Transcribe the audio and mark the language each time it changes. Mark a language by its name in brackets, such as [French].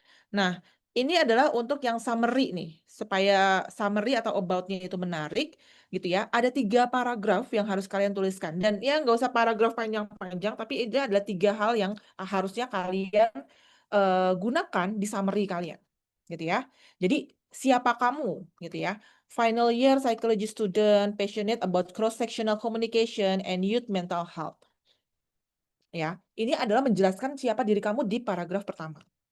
[Indonesian] Nah, ini adalah untuk yang summary nih, supaya summary atau about-nya itu menarik, gitu ya. Ada 3 paragraf yang harus kalian tuliskan. Dan ya nggak usah paragraf panjang-panjang, tapi ini adalah 3 hal yang harusnya kalian gunakan di summary kalian, gitu ya. Jadi, siapa kamu, gitu ya. [English] Final year psychology student, passionate about cross-sectional communication and youth mental health. [Indonesian] Ya, ini adalah menjelaskan siapa diri kamu di paragraf pertama.